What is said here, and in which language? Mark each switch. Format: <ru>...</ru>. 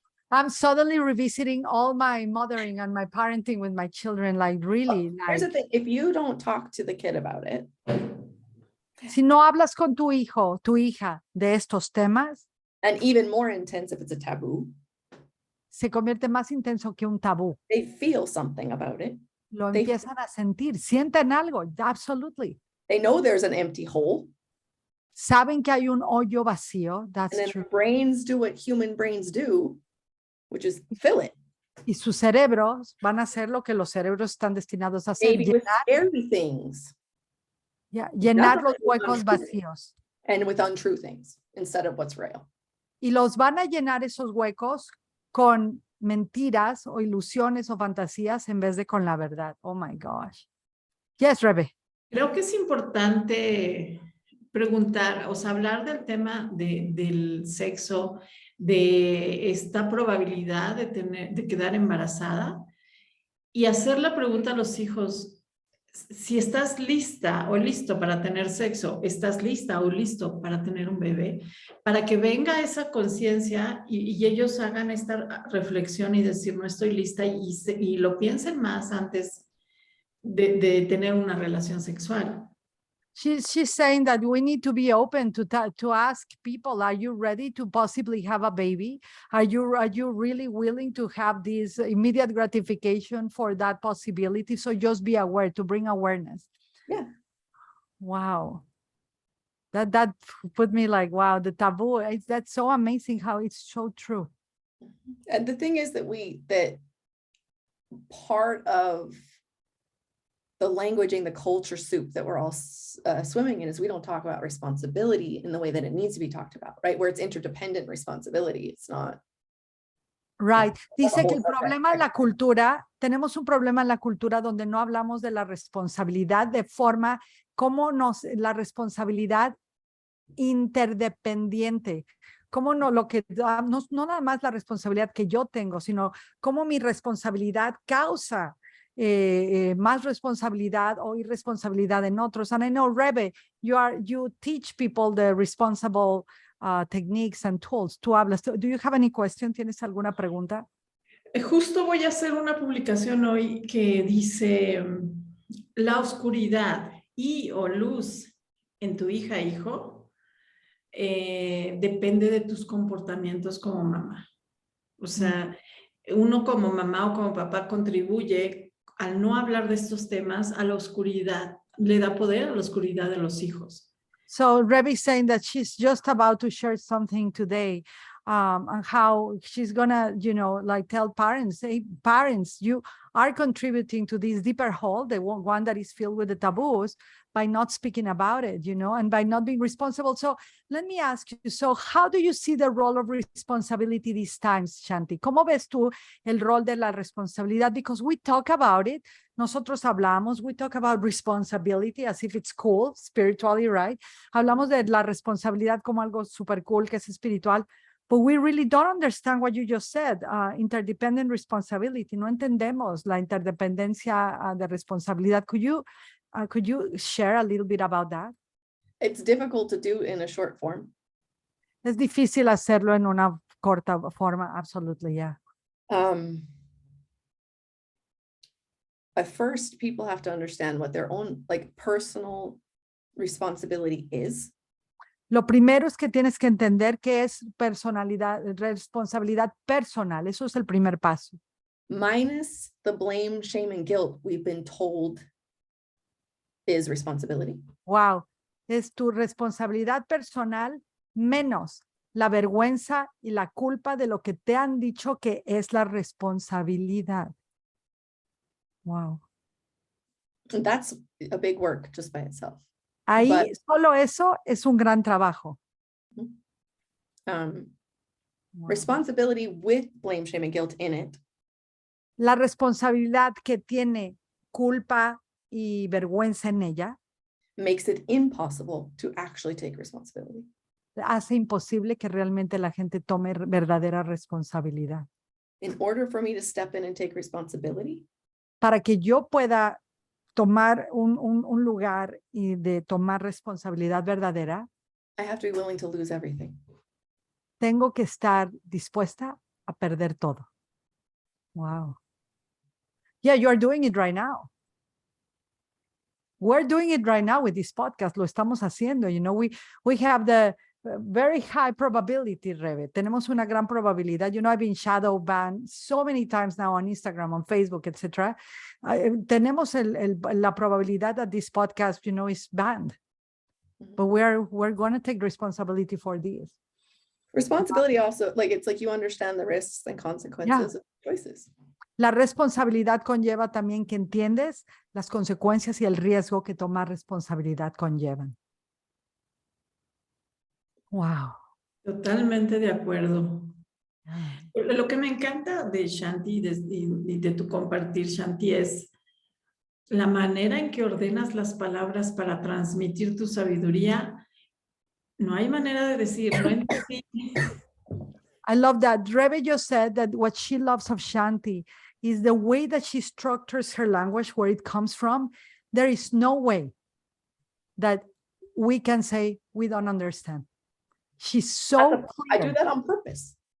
<en>I'm suddenly revisiting all my mothering and my parenting with my children, like really. Here's the thing, if you don't talk to the kid about it.</en> <es>Si no hablas con tu hijo, tu hija de estos temas.</es> <en>And even more intense if it's a taboo.</en> <es>Se convierte más intenso que un tabú.</es> <en>They feel something about it.</en> <es>Lo empiezan a sentir, sienten algo,</es> <en>absolutely. They know there's an empty hole.</en> <es>Saben que hay un hoyo vacío, that's</es> <en>and then true. Their brains do what human brains do, which is fill it.</en> <es>Y sus cerebros van a hacer lo que los cerebros están destinados a hacer.</es> <en>Maybe with scary things.</en> <es>Llenar los huecos vacíos.</es> <en>And with untrue things instead of what's real.</en> <es>Y los van a llenar esos huecos con mentiras o ilusiones o fantasías en vez de con la verdad.</es> <en>Oh my gosh. Yes, Rebe.</en> <es>Creo que es importante preguntar, o sea, hablar del tema del sexo, de esta probabilidad de quedar embarazada y hacer la pregunta a los hijos, si estás lista o listo para tener sexo, estás lista o listo para tener un bebé, para que venga esa conciencia y ellos hagan esta reflexión y decir no estoy lista y lo piensen más antes de tener una relación sexual.</es> <en>She's saying that we need to be open to ask people, are you ready to possibly have a baby? Are you really willing to have this immediate gratification for that possibility? So just be aware, to bring awareness. Yeah. Wow. That put me like, wow, the taboo, that's so amazing how it's so true. And the thing is that part of the languaging, the culture soup that we're all swimming in is we don't talk about responsibility in the way that it needs to be talked about, right? Where it's interdependent responsibility. It's not. Right.</en> <es>Dice que el problema en la cultura, tenemos un problema en la cultura donde no hablamos de la responsabilidad de forma como la responsabilidad interdependiente. Cómo no, no nada más la responsabilidad que yo tengo, sino cómo mi responsabilidad causa más responsabilidad o irresponsabilidad en otros.</es> <en>And I know, Rebe, you teach people the responsible techniques and tools.</en> <es>Tú hablas.</es> <en>Do you have any question?</en> <es>¿Tienes alguna pregunta? Justo voy a hacer una publicación hoy que dice la oscuridad y o luz en tu hija, hijo, depende de tus comportamientos como mamá. O sea, uno como mamá o como papá contribuye al no hablar de estos temas a la oscuridad, le da poder a la oscuridad de los hijos.</es> <en>So Rebe is saying that she's just about to share something today and how she's gonna, like tell parents, hey, parents, you are contributing to this deeper hole, the one that is filled with the taboos, by not speaking about it, and by not being responsible. So let me ask you, so how do you see the role of responsibility these times, Shanti?</en> <es>¿Cómo ves tú el rol de la responsabilidad?</es> <en>Because we talk about it,</en> <es>nosotros hablamos,</es> <en>we talk about responsibility as if it's cool, spiritually, right?</en> <es>Hablamos de la responsabilidad como algo super cool, que es espiritual,</es> <en>but we really don't understand what you just said, interdependent responsibility.</en> <es>No entendemos la interdependencia de responsabilidad.</es> <en>Could you share a little bit about that? It's difficult to do in a short form.</en> <es>Es difícil hacerlo en una corta forma,</es> <en>absolutely, yeah. At first, people have to understand what their own like personal responsibility is.</en> <es>Lo primero es que tienes que entender qué es responsabilidad personal. Eso es el primer paso.</es> <en>Minus the blame, shame, and guilt we've been told is responsibility. Wow.</en> <es>Es tu responsabilidad personal menos la vergüenza y la culpa de lo que te han dicho que es la responsabilidad.</es> <en>Wow. And that's a big work just by itself.</en> <es>Ahí</es> <en>But-</en> <es>solo eso es un gran trabajo.</es> <en>Wow. Wow. Responsibility with blame, shame, and guilt in it</en> <es>La responsabilidad que tiene culpa y vergüenza en ella</es> <en>makes it impossible to actually take responsibility.</en> <es>hace imposible que realmente la gente tome verdadera responsabilidad.</es> <en>In order for me to step in and take responsibility,</en> <es>Para que yo pueda tomar un lugar y de tomar responsabilidad verdadera,</es> <en>I have to be willing to lose everything.</en> <es>tengo que estar dispuesta a perder todo.</es> <en>Wow. Yeah, you are doing it right now. We're doing it right now with this podcast.</en> <es>Lo estamos haciendo.</es> <en>You know, we have the very high probability, Rebe.</en> <es>Tenemos una gran probabilidad.</es> <en>You know, I've been shadow banned so many times now on Instagram, on Facebook, etc.</en> <es>Tenemos la probabilidad</es> <en>that this podcast, you know, is banned. But we're going to take responsibility for this. Responsibility also, like, it's like you understand the risks and consequences of choices.</en> <es>La responsabilidad conlleva también que entiendes las consecuencias y el riesgo que tomar responsabilidad conllevan.</es> <en>Wow.</en> <es>Totalmente de acuerdo. Lo que me encanta de Shanti y de tu compartir, Shanti, es la manera en que ordenas las palabras para transmitir tu sabiduría. No hay manera de decir, no entendí.</es> <en>I love that. Rebe just said that what she loves of Shanti is the way that she structures her language, where it comes from. There is no way that we can say we don't understand. She's so I clear. do that on purpose.</en>